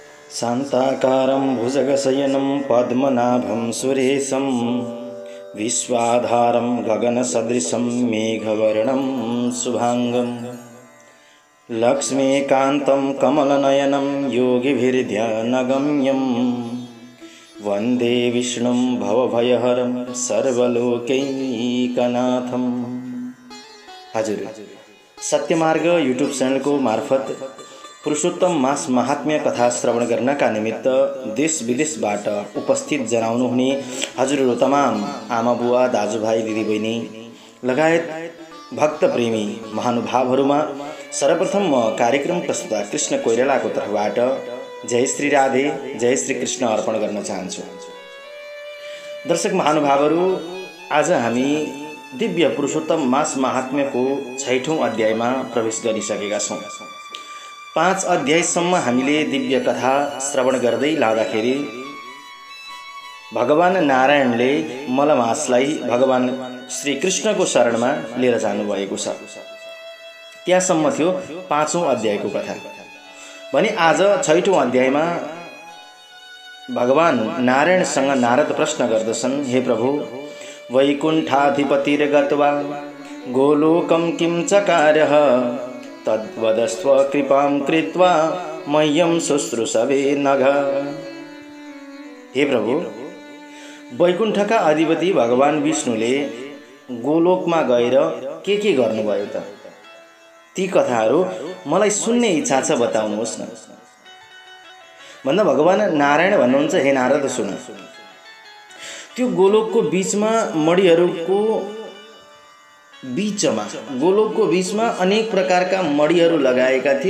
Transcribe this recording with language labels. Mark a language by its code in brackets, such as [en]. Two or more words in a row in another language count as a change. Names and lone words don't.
[sa] शान्ताकारं भुजगशयनं पद्मनाभं सुरेशं विश्वाधारं गगनसदृशं मेघवर्णं शुभांगं लक्ष्मीकान्तं कमलनयनं योगिभिर्ध्यानगम्यं वन्दे विष्णुं भवभयहरं सर्वलोकैकनाथं। [ne] हजुर सत्यमार्ग युट्युब च्यानलको मार्फत पुरुषोत्तम मास महात्म्य कथा श्रवण गर्नका निमित्त देश विदेशबाट उपस्थित जनाउनुहुने हजुरहरू तमाम आमा बुवा दाजुभाइ दिदीबहिनी लगायत भक्त प्रेमी महानुभावहरूमा सर्वप्रथम म कार्यक्रम प्रस्तुता कृष्ण कोइरालाको तर्फबाट जय श्री राधे जय श्री कृष्ण अर्पण गर्न चाहन्छु। दर्शक महानुभावहरू, आज हामी दिव्य पुरुषोत्तम मास महात्म्यको 6औं अध्यायमा प्रवेश गरिसकेका छौं। 5 अध्यायसम्म हामीले दिव्य कथा श्रवण गर्दै लाँदाखेरि भगवान नारायणले मलमासलाई भगवान श्री कृष्णको शरणमा लिएर जानुभएको छ। त्यहाँसम्म थियो 5औं अध्यायको कथा। भने आज 6औं अध्यायमा भगवान नारायणसँग नारद प्रश्न गर्दछन्, हे प्रभु, [sa] वैकुण्ठाधिपतिर्गत्वा गोलोकं किं चकारः तद्वदस्व कृपां कृत्वा मह्यं शुश्रूषवे नघ। [ne] हे प्रभु, वैकुण्ठका अधिपति भगवान विष्णुले गोलोकमा गएर के गर्नुभयो त? ती कथाहरू मलाई सुन्ने इच्छा छ, बताउनुहोस् न भन्दा भगवान नारायण भन्नुहुन्छ, हे नारद सुन, त्यो गोलोकको बीचमा मणिहरूको गोलोकको बीचमा अनेक प्रकारका मणिहरू लगाएका थिए।